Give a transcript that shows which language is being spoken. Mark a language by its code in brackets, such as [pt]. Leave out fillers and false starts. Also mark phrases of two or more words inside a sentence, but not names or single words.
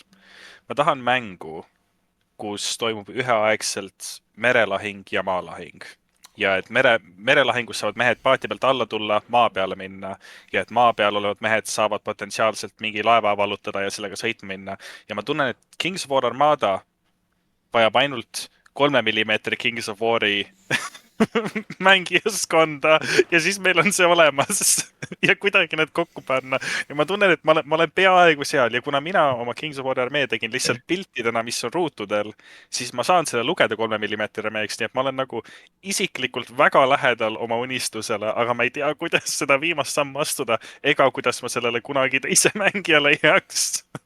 [et] Ma tahan mängu, kus toimub üheaegselt merelahing ja maalahing. Ja et merelahingus saavad mehed paati pealt alla tulla, maa peale minna ja et maa peal olevad mehed saavad potentsiaalselt mingi laeva vallutada ja sellega sõitma minna. Ja ma tunnen, et Kings of War Armada vajab ainult 3 mm Kings of War'i mängijaskonda ja siis meil on see olemas ja kuidagi need kokku panna. Ja ma tunnen, et ma olen peaaegu seal ja kuna mina oma Kings of War armee tegin lihtsalt piltidena, mis on ruutudel, siis ma saan selle lugeda 3 mm armeeks, nii et ma olen nagu isiklikult väga lähedal oma unistusele, aga ma ei tea, kuidas seda viimast sammu astuda ega kuidas ma sellele kunagi teise mängijale jääks.